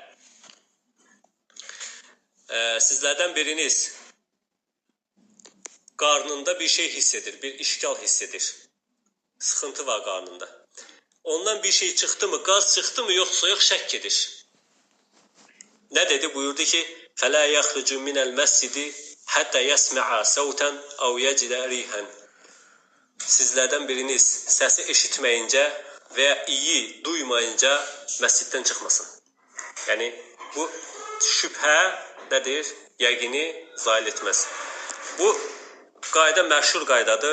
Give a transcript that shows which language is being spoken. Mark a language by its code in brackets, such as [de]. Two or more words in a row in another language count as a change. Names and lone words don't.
[az] Sizlərdən biriniz qarnında bir şey hiss edir, bir işgal hiss edir. Sıxıntı var qarnında. Ondan bir şey çıxdı mı, qaz çıxdı mı, yoxsa yox şəkk edir. Nə dedi? Buyurdu ki, [ar] فَلَا يَخْرُجُ مِنَ الْمَسْجِدِ حَتَّى يَسْمَعَ سَوْتًا اَوْ يَجِدَ رِيحًا. [az] Sizlərdən biriniz səsi eşitməyincə və ya iyi duymayınca məsciddən çıxmasın. Yəni, bu şübhə nədir? Yəqini zail etməz. Bu qayda məşhur qaydadır.